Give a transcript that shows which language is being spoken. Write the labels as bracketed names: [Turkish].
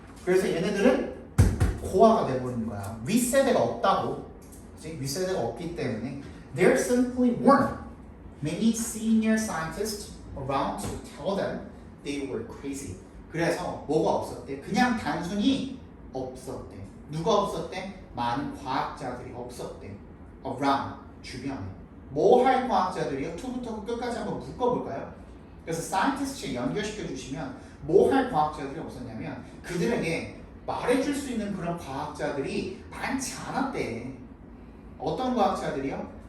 [Korean] 그래서 얘네들은 고아가 돼버린 거야. 윗세대가 없다고. 그치? 윗세대가 없기 때문에 [English] there simply weren't many senior scientists around to tell them they were crazy. [Korean] 그래서 뭐가 없었대? 그냥 단순히 없었대. 누가 없었대? 많은 과학자들이 없었대. around, 주변에. 뭐 할 과학자들이요? to부터 끝까지 한번 묶어볼까요? 그래서 scientist에 연결시켜 주시면 뭐 할 과학자들이 없었냐면 그들에게 말해줄 수 있는 그런 과학자들이 많지 않았대. 어떤 과학자들이요?